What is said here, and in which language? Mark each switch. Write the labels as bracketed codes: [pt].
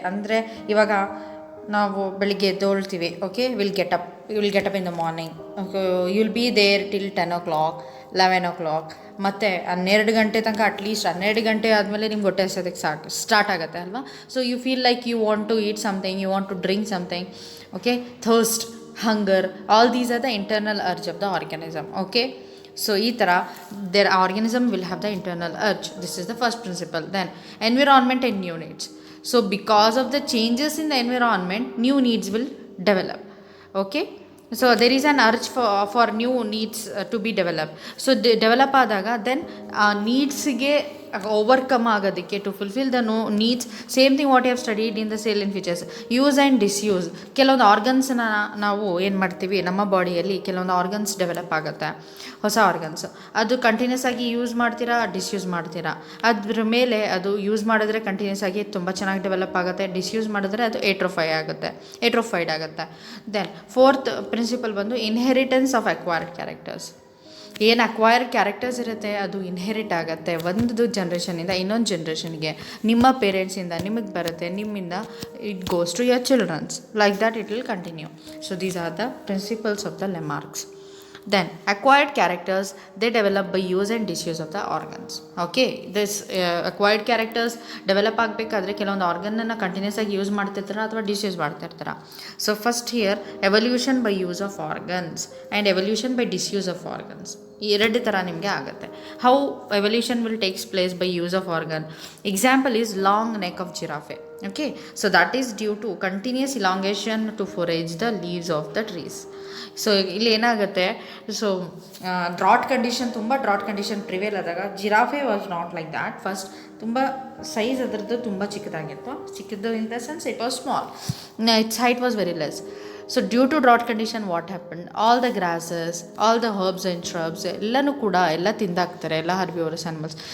[kn] ಅಂದರೆ ಇವಾಗ ನಾವು ಬೆಳಿಗ್ಗೆ ಎದ್ದೊಳ್ತೀವಿ, okay, [en] will get up in the morning, [kn] okay, [en] will be there till 10 o'clock 11 o'clock, [kn] ಮತ್ತು 12 ಗಂಟೆ ತನಕ, ಅಟ್ಲೀಸ್ಟ್ 12 ಗಂಟೆ ಆದಮೇಲೆ ನಿಮ್ಗೆ ಹೊಟ್ಟೆ ಹಸೋದಕ್ಕೆ ಸ್ಟಾರ್ಟ್ ಆಗುತ್ತೆ ಅಲ್ವಾ. [en] So you feel like you want to eat something, you want to drink something, okay, thirst, hunger, all these are the internal urge of the organism. Okay, so [kn] ಈ ಥರ [en] their organism will have the internal urge. This is the first principle. Then environment and new needs. So because of the changes in the environment, new needs will develop. Okay, so there is an urge for new needs to be developed. So develop ಆದಾಗ then needsಗೆ overcome ಆಗೋದಕ್ಕೆ, to fulfil the needs, same thing what you have studied in the salient features. [kn] Use and disuse, ಕೆಲವೊಂದು ಆರ್ಗನ್ಸ್ನ ನಾವು ಏನು ಮಾಡ್ತೀವಿ, ನಮ್ಮ ಬಾಡಿಯಲ್ಲಿ ಕೆಲವೊಂದು organs develop ಆಗುತ್ತೆ, ಹೊಸ ಆರ್ಗನ್ಸ್. ಅದು ಕಂಟಿನ್ಯೂಸ್ ಆಗಿ ಯೂಸ್ ಮಾಡ್ತೀರಾ, ಡಿಸ್ಯೂಸ್ ಮಾಡ್ತೀರಾ. ಅದ್ರ ಮೇಲೆ ಅದು ಯೂಸ್ ಮಾಡಿದ್ರೆ ಕಂಟಿನ್ಯೂಸ್ ಆಗಿ ತುಂಬ ಚೆನ್ನಾಗಿ ಡೆವಲಪ್ ಆಗುತ್ತೆ, ಡಿಸ್ಯೂಸ್ ಮಾಡಿದ್ರೆ ಅದು ಏಟ್ರೋಫೈಡ್ ಆಗುತ್ತೆ. [en] Then fourth principle ಬಂದು inheritance of acquired characters. [kn] ಏನು ಅಕ್ವೈರ್ಡ್ ಕ್ಯಾರೆಕ್ಟರ್ಸ್ ಇರುತ್ತೆ ಅದು ಇನ್ಹೆರಿಟ್ ಆಗುತ್ತೆ ಒಂದು ಜನ್ರೇಷನಿಂದ ಇನ್ನೊಂದು ಜನ್ರೇಷನ್ಗೆ. ನಿಮ್ಮ ಪೇರೆಂಟ್ಸಿಂದ ನಿಮಗೆ ಬರುತ್ತೆ, ನಿಮ್ಮಿಂದ [en] It goes to your childrens, like that it will continue. So these are the principles of the Lamarck's. Then acquired characters, they develop by use and disuse of the organs. [kn] Okay, [en] this acquired characters develop [kn] ಆಗಬೇಕಾದ್ರೆ ಕೆಲವೊಂದು ಆರ್ಗನ್ನ continuous ಆಗಿ use ಮಾಡ್ತಿರ್ತಾರೆ ಅಥವಾ disuse ಮಾಡ್ತಿರ್ತಾರೆ. [en] So first here evolution by use of organs and evolution by disuse of organs. [kn] ಎರಡು ಥರ ನಿಮಗೆ ಆಗುತ್ತೆ. [en] How evolution will takes place by use of organ. Example is long neck of giraffe. Okay, so that is due to continuous elongation to forage the leaves of the trees. [kn] So ಇಲ್ಲಿ ಏನಾಗುತ್ತೆ, [en] So drought condition prevail ಆದಾಗ giraffe was not like that. [kn] First ತುಂಬ size ಅದರದ್ದು ತುಂಬ ಚಿಕ್ಕದು [en] In the sense it was small, its height was very less. So due to drought condition what happen, all the grasses, all the herbs and shrubs [kn] ಎಲ್ಲನೂ ಕೂಡ ತಿಂದಾಕ್ತಾರೆ, ಎಲ್ಲ ಹರ್ಬಿವರಸ್ animals.